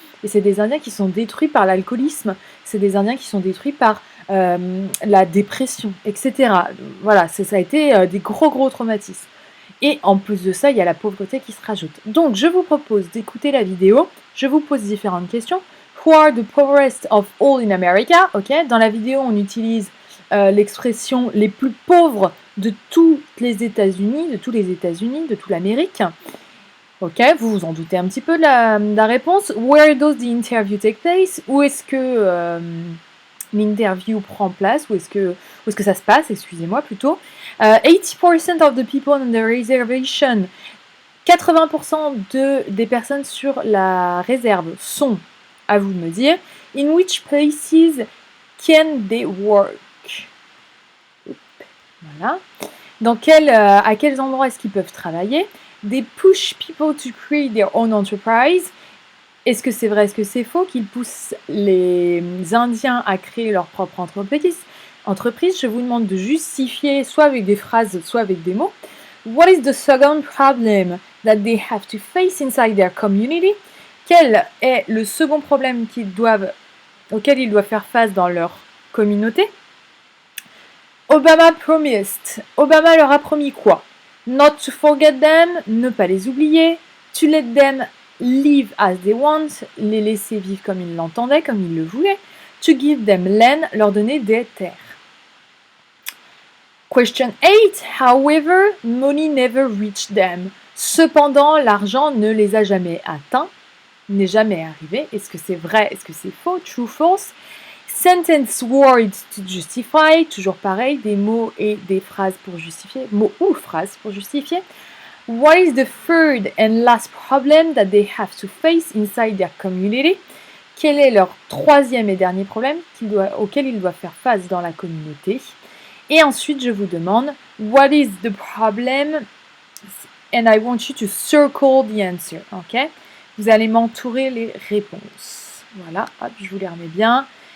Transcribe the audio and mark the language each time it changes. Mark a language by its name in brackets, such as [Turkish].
[French] Et c'est des Indiens qui sont détruits par l'alcoolisme, c'est des Indiens qui sont détruits par la dépression, etc. Voilà, ça a été des gros traumatismes. Et en plus de ça, il y a la pauvreté qui se rajoute. Donc, je vous propose d'écouter la vidéo. Je vous pose différentes questions. [English] Who are the poorest of all in America? Ok. [French] Dans la vidéo, on utilise l'expression les plus pauvres de tous les États-Unis, de toute l'Amérique. Ok, vous vous en doutez un petit peu de la réponse. Where does the interview take place? Où est-ce que l'interview prend place? Où est-ce que ça se passe? Excusez-moi plutôt. [English] 80% of the people on the reservation. [French] 80% des personnes sur la réserve sont, à vous de me dire, [English] in which places can they work? [French] Voilà. À quels endroits est-ce qu'ils peuvent travailler? [English] They push people to create their own enterprise. [French] Est-ce que c'est vrai, est-ce que c'est faux qu'ils poussent les Indiens à créer leur propre entreprise? Je vous demande de justifier soit avec des phrases, soit avec des mots. [English] What is the second problem that they have to face inside their community? [French] Quel est le second problème auquel ils doivent faire face dans leur communauté? [English] Obama promised. [French] Obama leur a promis quoi? [English] Not to forget them, [French] ne pas les oublier. [English] To let them live as they want, [French] les laisser vivre comme ils l'entendaient, comme ils le voulaient. [English] To give them land, [French] leur donner des terres. Question 8. [English] However, money never reached them. [French] Cependant, l'argent ne les a jamais atteints, n'est jamais arrivé. Est-ce que c'est vrai? Est-ce que c'est faux? [English] True, false? Sentence words to justify, [French] toujours pareil, des mots et des phrases pour justifier, mots ou phrases pour justifier. [English] What is the third and last problem that they have to face inside their community? [French] Quel est leur troisième et dernier problème auquel ils doivent faire face dans la communauté? Et ensuite, je vous demande, [English] what is the problem? And I want you to circle the answer, ok? [French] Vous allez m'entourer les réponses. Voilà, hop, je vous les remets bien.